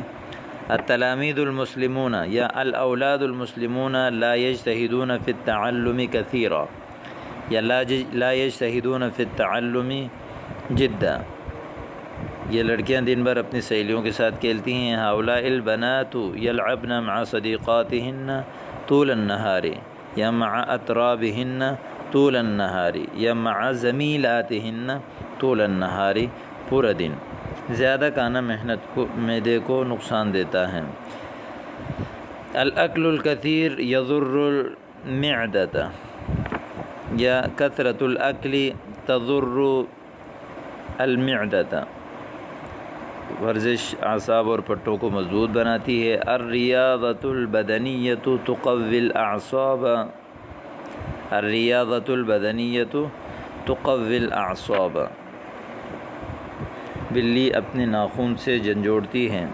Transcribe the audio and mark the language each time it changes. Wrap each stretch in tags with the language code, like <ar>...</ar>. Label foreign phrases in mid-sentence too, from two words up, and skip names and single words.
<ar>التلامید المسلمون یا الاولاد المسلمون لا یجتہدون فی التعلم کثیرا یا لا یجتہدون فی التعلم جدا.</ar> <ur>یہ لڑکیاں دن بھر اپنی سہیلیوں کے ساتھ کھیلتی ہیں.</ur> <ar>ہؤلاء البنات یلعبن مع صدیقاتہن طول النہار یا مع اطرابہن طول النہار یا مع زمیلاتہن طول النہار.</ar> <ur>پورا دن. زیادہ کھانا محنت کو معدے کو نقصان دیتا ہے.</ur> <ar>الاکل الکثیر یضر المعدۃ یا کثرت الاکل تضر المعدۃ.</ar> <ur>ورزش اعصاب اور پٹوں کو مضبوط بناتی ہے.</ur> <ar>الریاضۃ البدنیۃ تقوی الاعصاب. الریاضۃ البدنیۃ تقوی الاعصاب.</ar> <ur>بلی اپنے ناخن سے جھنجھوڑتی ہے.</ur>